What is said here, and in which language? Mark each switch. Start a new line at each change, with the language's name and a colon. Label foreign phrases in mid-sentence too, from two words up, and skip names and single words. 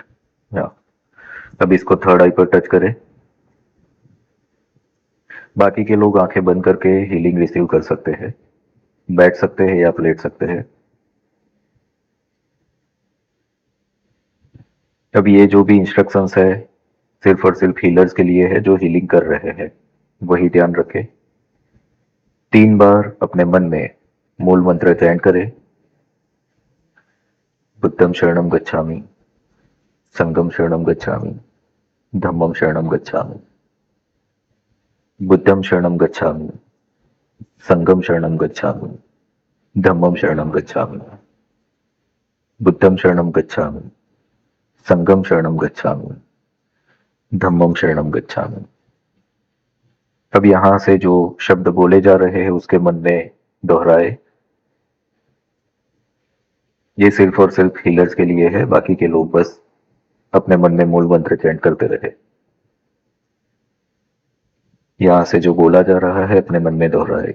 Hindi: हाँ, अब इसको
English: third eye
Hindi: पर टच करें। बाकी के लोग आंखें बंद करके हीलिंग रिसीव कर सकते हैं, बैठ सकते हैं या लेट सकते हैं। अब ये जो भी इंस्ट्रक्शंस है सिर्फ और सिर्फ हीलर्स के लिए है जो हीलिंग कर रहे हैं, वही ध्यान रखें। 3 बार अपने मन में मूल मंत्र चैंट करें।
Pali: बुद्धम शरणम गच्छामि, संगम शरणम गच्छामि, धम्मम शरणम गच्छामि। बुद्धम शरणम गच्छामि, संगम शरणम गच्छामि, धम्मम शरणम गच्छामि। बुद्धम शरणम गच्छामि, संगम शरणम गच्छामि, धम्मम शरणम गच्छामि।
Hindi: अब यहां से जो शब्द बोले जा रहे हैं उसके मन में दोहराए। ये सिर्फ और सिर्फ हीलर्स के लिए है, बाकी के लोग बस अपने मन में मूल मंत्र चैंट करते रहे। यहां से जो बोला जा रहा है अपने मन में दोहराए।